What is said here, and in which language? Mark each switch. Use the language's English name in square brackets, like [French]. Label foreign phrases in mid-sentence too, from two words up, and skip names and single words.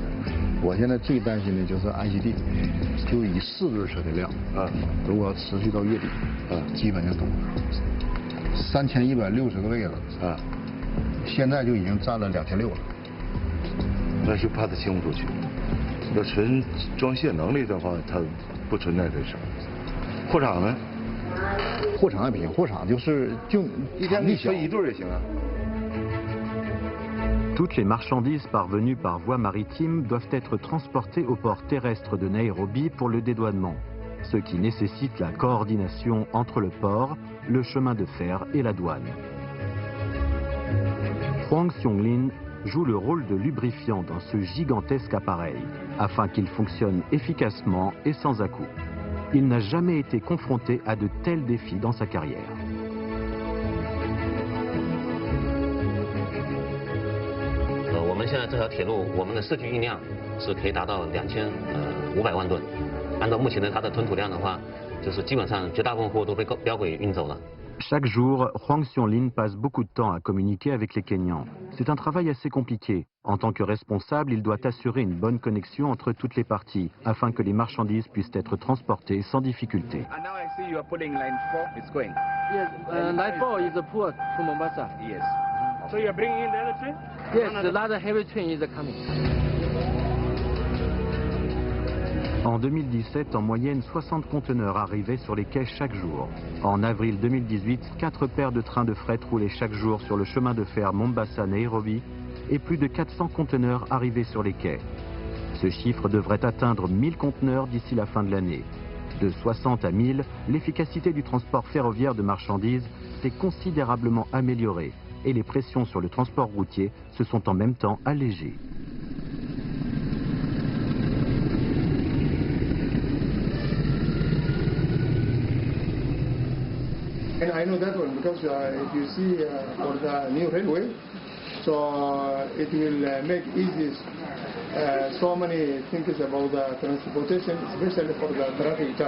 [Chinese] 我现在最担心的就是 IGD， 就以4轮车的量，如果要持续到月底，基本就堵3160个位子，现在就已经占了2600了。那就怕它清不出去。要纯装卸能力的话，它不存在这事儿。货场呢？货场也不行，货场就是一天你分1对也行啊。 [French] Toutes les marchandises parvenues par voie maritime doivent être transportées au port terrestre de Nairobi pour le dédouanement, ce qui nécessite la coordination entre le port, le chemin de fer et la douane. Huang Xionglin joue le rôle de lubrifiant dans ce gigantesque appareil, afin qu'il fonctionne efficacement et sans à-coups. Il n'a jamais été confronté à de tels défis dans sa carrière. [Chinese] 我们现在这条铁路，我们的市区运量是可以达到2500万吨。按照目前的它的吞吐量的话，就是基本上绝大部分货都被标轨运走了。 [French] Chaque jour, Huang Xiongling passe beaucoup de temps à communiquer avec les Kenyans. C'est un travail assez compliqué. En tant que responsable, il doit assurer une bonne connexion entre toutes les parties, afin que les marchandises puissent être transportées sans difficulté. [English] And now I see you are putting line 4. It's going. Yes, line 4 is a port to Mombasa. Yes. So you are bringing in the other train? Yes, the other heavy train is coming. [French] En 2017, en moyenne, 60 conteneurs arrivaient sur les quais chaque jour. En avril 2018, 4 paires de trains de fret roulaient chaque jour sur le chemin de fer Mombasa-Nairobi et plus de 400 conteneurs arrivaient sur les quais. Ce chiffre devrait atteindre 1000 conteneurs d'ici la fin de l'année. De 60 à 1000, l'efficacité du transport ferroviaire de marchandises s'est considérablement améliorée et les pressions sur le transport routier se sont en même temps allégées. [English] And I know that one because if you see for the new railway, so it will make easy so many things about the transportation, especially for the traffic jam.